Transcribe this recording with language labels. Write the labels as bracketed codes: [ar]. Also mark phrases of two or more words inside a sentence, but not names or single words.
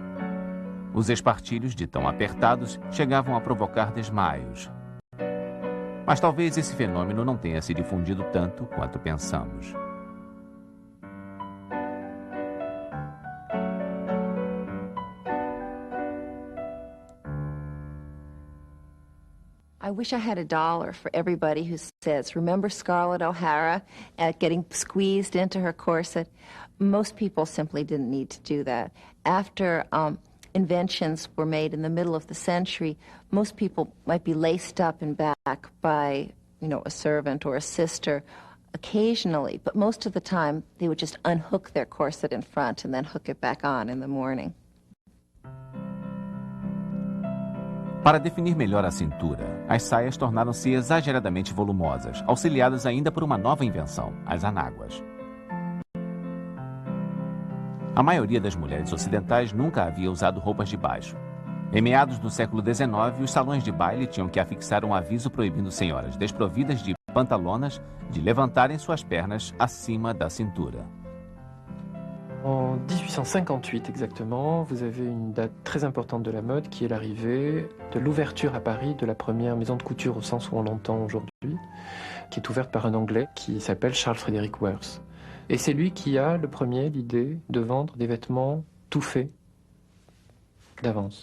[pt] Os espartilhos, de tão apertados, chegavam a provocar desmaios. Mas talvez esse fenômeno não tenha se difundido tanto quanto pensamos. [en] I wish I had $1 for everybody who says, remember Scarlett O'Hara getting squeezed into her corset? Most people simply didn't need to do that. After inventions were made in the middle of the century, most people might be laced up and back by, a servant or a sister occasionally, but most of the time they would just unhook their corset in front and then hook it back on in the morning. [pt] Para definir melhor a cintura, as saias tornaram-se exageradamente volumosas, auxiliadas ainda por uma nova invenção, as anáguas. A maioria das mulheres ocidentais nunca havia usado roupas de baixo. Em meados do século XIX, os salões de baile tinham que afixar um aviso proibindo senhoras desprovidas de pantalonas de levantarem suas pernas acima da cintura. [fr] En 1858 exactement, vous avez une date très importante de la mode qui est l'arrivée de l'ouverture à Paris de la première maison de couture au sens où on l'entend aujourd'hui, qui est ouverte par un Anglais qui s'appelle Charles Frederick Worth. Et c'est lui qui a le premier l'idée de vendre des vêtements tout faits d'avance.